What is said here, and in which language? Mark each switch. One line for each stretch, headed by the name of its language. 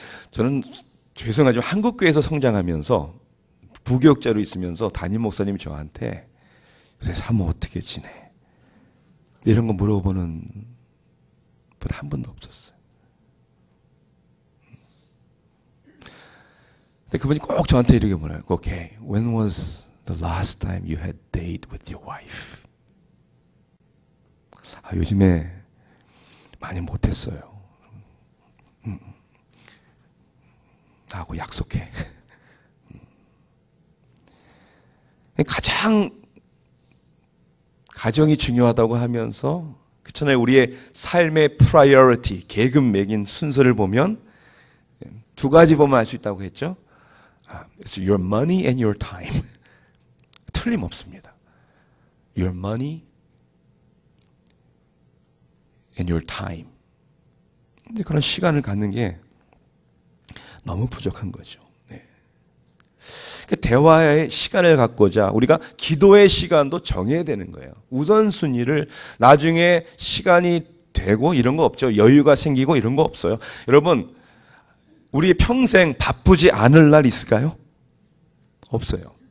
Korean: 저는 죄송하지만 한국교회에서 성장하면서 부교육자로 있으면서 담임 목사님이 저한테 요새 사모 어떻게 지내? 이런 거 물어보는 분 한 번도 없었어요. 근데 그분이 꼭 저한테 이렇게 물어요.
English: Okay, when was the last time you had date with your wife?
Korean: 요즘에 많이 못했어요. 나하고 약속해. 가장 가정이 중요하다고 하면서 그렇잖아요. 우리의 삶의 프라이어리티, 계급 매긴 순서를 보면 두 가지 보면 알 수 있다고 했죠.
English: It's your money and your time.
Korean: 틀림없습니다.
English: Your money and your time.
Korean: 근데 그런 시간을 갖는 게 너무 부족한 거죠. 네. 대화의 시간을 갖고자 우리가 기도의 시간도 정해야 되는 거예요. 우선순위를 나중에 시간이 되고 이런 거 없죠. 여유가 생기고 이런 거 없어요. 여러분, 우리 평생 바쁘지 않을 날 있을까요? 없어요.